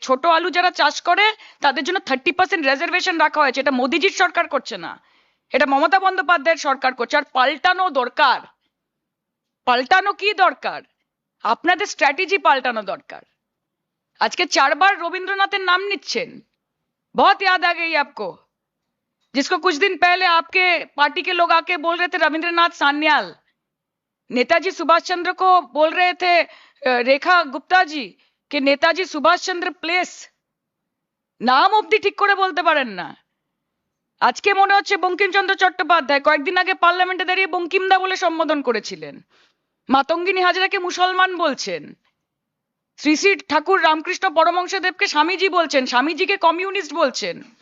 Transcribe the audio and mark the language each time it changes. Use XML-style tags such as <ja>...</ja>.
<bn>ছোট আলু যারা চাষ করে তাদের জন্য 30% রিজার্ভেশন রাখা হয়েছে। এটা মোদিজির সরকার করছে না, এটা মমতা বন্দ্যোপাধ্যায়ের সরকার করছে। আর পাল্টানো দরকার। পাল্টানো কি দরকার? আপনাদের স্ট্র্যাটেজি পাল্টানো দরকার। আজকে 4 বার রবীন্দ্রনাথের नाम নিচ্ছেন।</bn> <hi>बहुत याद आ गई आपको, जिसको कुछ दिन पहले आपके पार्टी के लोग आके बोल रहे थे रविंद्रनाथ सान्याल। नेताजी सुभाष चंद्र को बोल रहे थे रेखा गुप्ता जी कि नेताजी सुभाष चंद्र प्लेस।</hi> <bn>नाम অবধি ঠিক করে বলতে পারেন না। আজকে মনে হচ্ছে বঙ্কিমচন্দ্র চট্টোপাধ্যায় কয়েকদিন আগে পার্লামেন্টে দাঁড়িয়ে বঙ্কিমদা বলে সম্বোধন করেছিলেন। মাতঙ্গিনী হাজরাকে মুসলমান বলছেন। শ্রী শ্রী ঠাকুর রামকৃষ্ণ পরমহংসদেবকে স্বামীজি বলছেন, স্বামীজিকে কমিউনিস্ট বলছেন।</bn>